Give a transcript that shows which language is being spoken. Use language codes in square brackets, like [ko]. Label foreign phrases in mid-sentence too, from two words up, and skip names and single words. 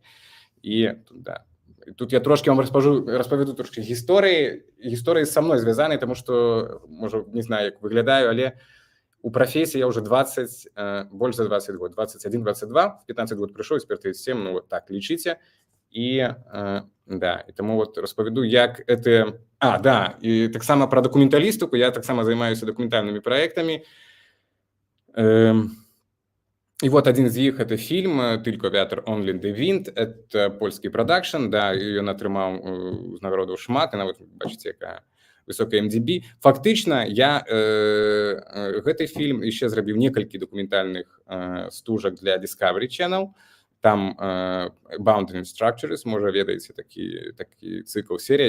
[be] І тут я трошки вам распавяду трошки гісторыі са мной звязаныя, тому што, можа, не знаю, як выглядаю, але у прафесіі я уже больш за 20 год, 21-22, в 15 год прыйшоў, цяпер 37, ну вот так лічыце. І і таму вот распавяду, як это... і таксама пра дакументалістыку, я таксама займаюся дакументальнымі праектамі. [ru] И вот один из них — это фильм [pl] «Tylko wiatr, [en] only the wind». [ru] Это польский продакшн, [be] да, ён атрымаў узнагародаў шмат, і нават, бачыце, якая высокая MDB. Фактычна, я гэты фільм яшчэ зрабіў некалькі дакументальных стужак для Discovery Channel. Там Boundary Structures, можа, ведаеце, такі цыкл, серія.